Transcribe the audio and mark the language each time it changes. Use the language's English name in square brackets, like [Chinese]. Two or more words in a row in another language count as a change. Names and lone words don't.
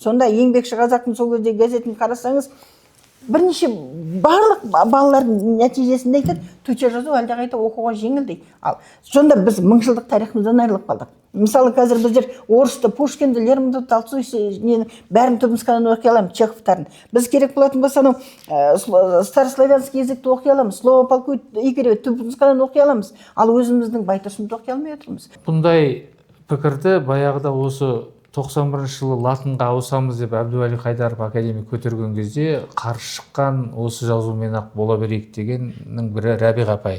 [Kazakh] Сонда еңбекші қазақтың сол кездегі газетін қарасаңыз, бірнеше барлық балалардың нәтижесінде айтады, төте жазу әлдеқайда оқуға жеңіл дейді. Ал сонда біз мыңжылдық тарихымыздан айырылып қалдық. Мысалы қазір біздер орысты, Пушкинді, Лермонтовты, Толстойды бәрін түпнұсқадан оқи аламыз, Чеховтарын. Біз керек болатын болса, [Russian] старославянский языкті [Kazakh] оқи аламыз, слово полку Игоря түпнұсқадан оқи аламыз. Ал өзіміздің Байтұрсынды оқи алмай отырмыз. Бұндай пікірді баяғыда осы 91 жылы латынға ауысамыз деп Әбдуәли Қайдаров академик көтерген кезде қарсы шыққан осы жазумен-ақ бола берейік дегеннің бірі Рәбиға апай.